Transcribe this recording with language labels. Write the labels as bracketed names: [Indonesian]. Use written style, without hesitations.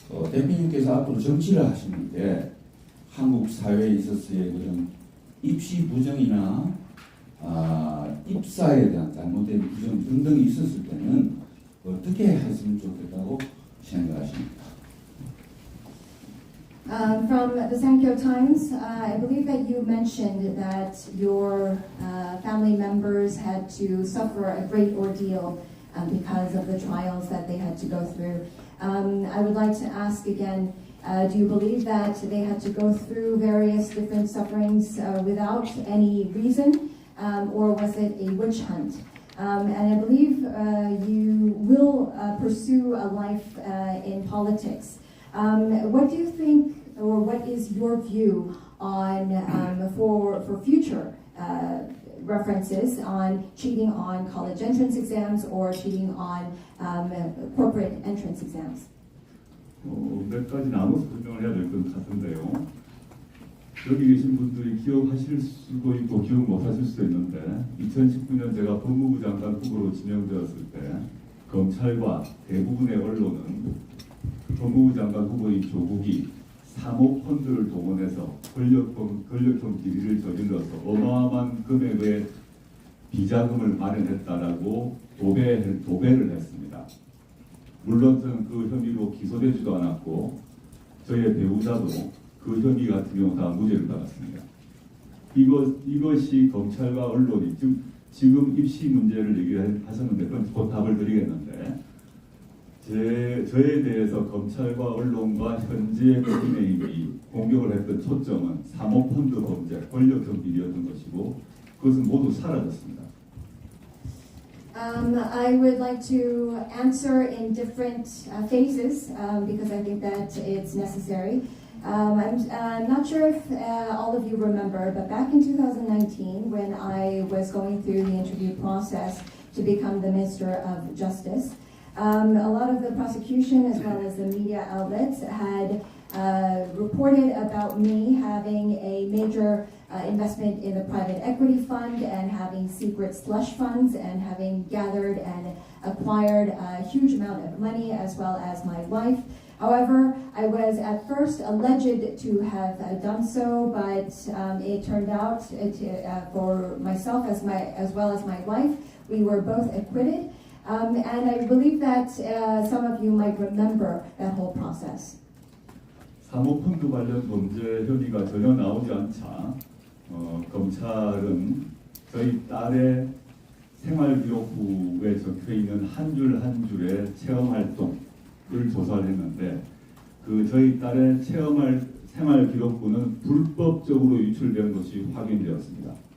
[Korean] 대표님께서 앞으로 정치를 하시는데 한국 사회에 있어서의 그런 입시 부정이나 입사에 대한 잘못된 부정 등등이 있었을 때는 어떻게 했으면 좋겠다고 생각하십니까? [English] From the Sankyo Times, I believe that you mentioned that your family members had to suffer a great ordeal because of the trials that they had to go through. I would like to ask again, do you believe that they had to go through various different sufferings without any reason, or was it a witch hunt? And I believe you will pursue a life in politics. What do you think, or what is your view on for future references on cheating on college entrance exams or cheating on corporate entrance exams? [Korean] 몇 가지 나눠서 설명을 해야 될 것 같은데요. 여기 계신 분들이 기억하실 수도 있고 기억 못하실 수도 있는데 2019년 제가 법무부 장관 후보로 지명되었을 때 검찰과 대부분의 언론은 법무부 장관 후보인 조국이 사모펀드를 동원해서 권력형 비리를 저질러서 어마어마한 금액의 비자금을 마련했다라고 도배를 했습니다. 물론 저는 그 혐의로 기소되지도 않았고 저희의 배우자도 그 혐의 같은 경우 다 무죄를 받았습니다. 이것이 검찰과 언론이 지금 입시 문제를 얘기하셨는데 그건 곧 답을 드리겠는데 저에 대해서 검찰과 언론과 현재 국민의힘이 공격을 했던 초점은 사모펀드 범죄, 권력형 비리였던 것이고 그것은 모두 사라졌습니다. [English] I would like to answer in different phases because I think that it's necessary. I'm not sure if all of you remember, but back in 2019, when I was going through the interview process to become the Minister of Justice, a lot of the prosecution as well as the media outlets had reported about me having a major investment in the private equity fund and having secret slush funds and having gathered and acquired a huge amount of money as well as my wife. However, I was at first alleged to have done so, but it turned out for myself as well as my wife, we were both acquitted. And I believe that some of you might remember that whole process. [Korean] 사모펀드 관련 범죄 혐의가 전혀 나오지 않자 검찰은 저희 딸의 생활기록부에 적혀있는 한 줄 한 줄의 체험활동을 조사를 했는데 저희 딸의 생활기록부는 불법적으로 유출된 것이 확인되었습니다.